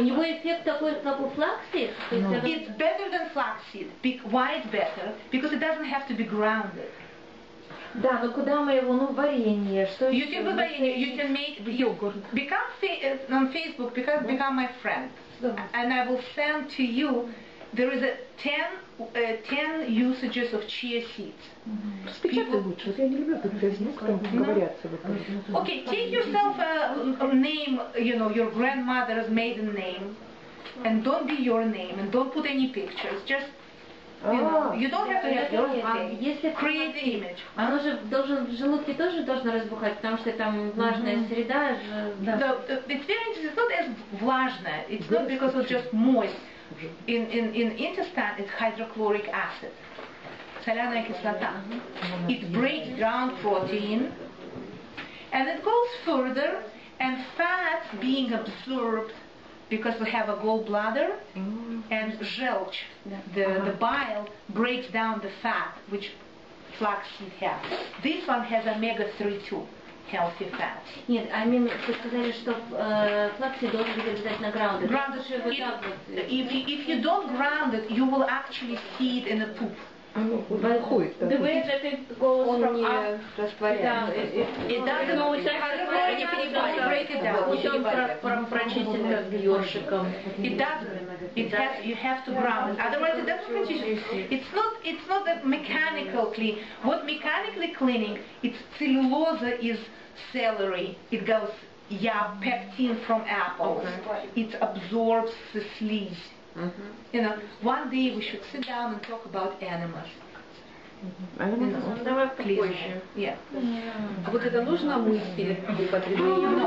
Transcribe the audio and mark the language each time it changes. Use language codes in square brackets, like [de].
[ru] У него эффект такой, как у флаксид? [en] It's better than flaxseed. Why it's better? Because it doesn't have to be grounded. [ru] Да, но куда мы его, варенье, что [en] you can put варенье, you can make yogurt. On Facebook, become my friend. And I will send to you, there is a 10 usages of chia seeds. [ru] Спечатай лучше, я не люблю этот Facebook, там говорятся. [en] Okay, take yourself a name, you know, your grandmother's maiden name, and don't be your name, and don't put any pictures, just you know, you don't have to have your name. Create the image. [ru] Оно же в желудке тоже должно разбухать, потому что там влажная среда. [en] It's very interesting. It's not as влажная. It's not because it's just moist. In intestine, it's hydrochloric acid. [ru] Соляная кислота. [en] It breaks down protein, and it goes further, and fat being absorbed because we have a gallbladder, and желчь, the bile, breaks down the fat, which flaxseed has. This one has omega-3 too, healthy fat. [ru] Нет, вы сказали, что флаксид должен быть обязательно grounded. [en] If you don't ground it, you will actually see it in the poop. The way that it goes from up, it doesn't break it down. [ru] Прочистить как ёршиком. [en] It doesn't. You have to ground it. Otherwise, it doesn't continue. It's not that mechanical clean. What mechanically cleaning? It's cellulose is celery. It goes pectin from apples. It absorbs the sleeves. You know, one day we should sit down and talk about animals. [ru] Давай попозже. А вот это нужно мыть перед употреблением?